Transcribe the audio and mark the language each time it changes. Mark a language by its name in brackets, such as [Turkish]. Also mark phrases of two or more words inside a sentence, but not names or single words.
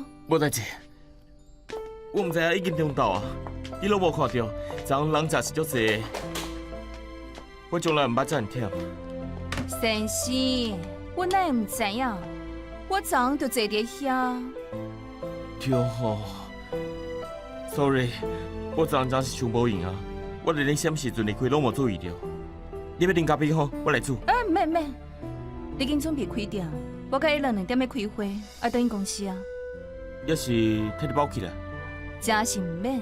[Min Nan Chinese] 无代志。我毋知影已经中到啊！你拢无看到，昨人真是足济。我从来毋捌遮尔忝。先生，我哪会毋知影？我昨昏就坐伫遐。对吼 ，sorry，我昨昏真是想无闲啊！我连你什么时阵离开拢无注意到。你要啉咖啡吼，我来煮。免，你紧准备开店，我甲伊2点要开会，要等伊公司啊。要是替你包起来。真是毋免。